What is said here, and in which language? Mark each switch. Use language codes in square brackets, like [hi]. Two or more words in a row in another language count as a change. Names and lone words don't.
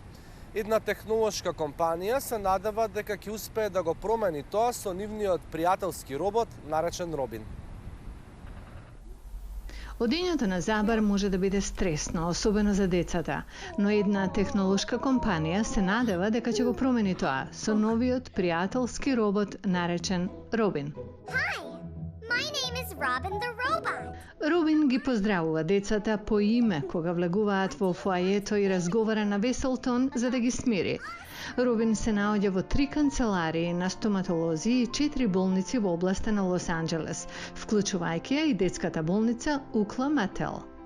[mk] Една технолошка компанија се надева дека ќе успее да го промени тоа со нивниот пријателски робот наречен Робин. Одењето на забар може да биде стресно, особено за децата, но една технолошка компанија се надева дека ќе го промени тоа со новиот пријателски робот наречен Робин. [en] Hi, my name is Robin the Robot. [mk] Робин ги поздравува децата по име кога влегуваат во фоајето и разговара на весел тон за да ги смири. Робин се наоѓа во 3 канцеларии на стоматолози и 4 болници во областа на Лос Анџелес, вклучувајќи ја и детската болница Укла Мател.